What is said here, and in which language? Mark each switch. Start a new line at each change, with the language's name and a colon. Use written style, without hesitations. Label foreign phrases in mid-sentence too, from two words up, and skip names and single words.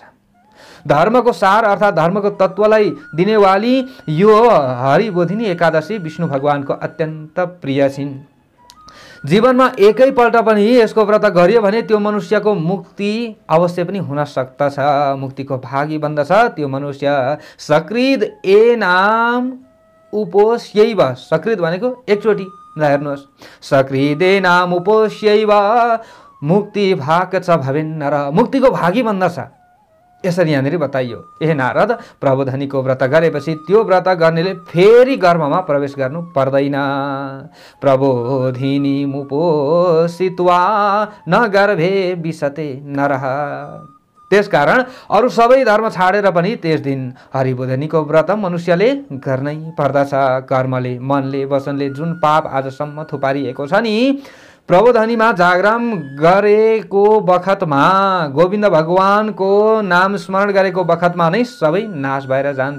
Nepali: धर्मको सार अर्थात् धर्मको तत्त्वलाई दिनेवाली यो हरिबोधिनी एकादशी विष्णु भगवानको अत्यन्त प्रिय छिन्। जीवनमा एकैपल्ट पनि यसको व्रत गरियो भने त्यो मनुष्यको मुक्ति अवश्य पनि हुन सक्दछ, मुक्तिको भागी बन्दछ त्यो मनुष्य।
Sanskrit: सकृद ए नाम उपोष्यैव।
Nepali: सकृद भनेको एकचोटि हेर्नुहोस्,
Sanskrit: सकृदे नाम उपोष्यैव मुक्ति भाग च भवेन नर।
Nepali: मुक्तिको भागी बन्दछ। यसरी यहाँनिर बताइयो। ए नारद, प्रबोधनीको व्रत गरेपछि त्यो व्रत गर्नेले फेरि गर्भमा प्रवेश गर्नु पर्दैन।
Sanskrit: प्रबोधिनी मुपोषित्वा न गर्भे विशते नरः।
Nepali: त्यसकारण अरू सबै धर्म छाडेर पनि त्यस दिन हरिबोधिनीको व्रत मनुष्यले गर्नै पर्दछ। कर्मले, मनले, वचनले जुन पाप आजसम्म थुपारिएको छ नि, प्रबोधनीमा जागरण गरेको बखतमा, गोविन्द भगवानको नाम स्मरण गरेको बखतमा नै सबै नाश भएर जान्छ।